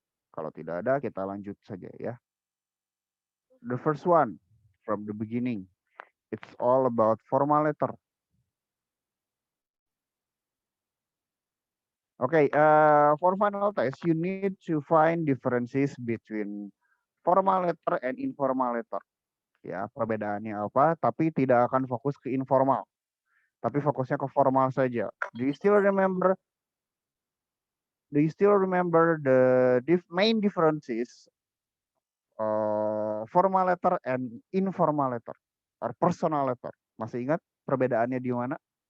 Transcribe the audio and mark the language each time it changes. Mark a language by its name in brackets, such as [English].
[Indonesian] Kalau tidak ada, kita lanjut saja ya. [English] The first one, from the beginning, it's all about formal letter. Okay, for final test, you need to find differences between formal letter and informal letter. [Indonesian] Ya, perbedaannya apa? Tapi tidak akan fokus ke informal, tapi fokusnya ke formal saja. [English] Do you still remember the main differences formal letter and informal letter or personal letter? [Indonesian] Masih ingat perbedaannya di mana?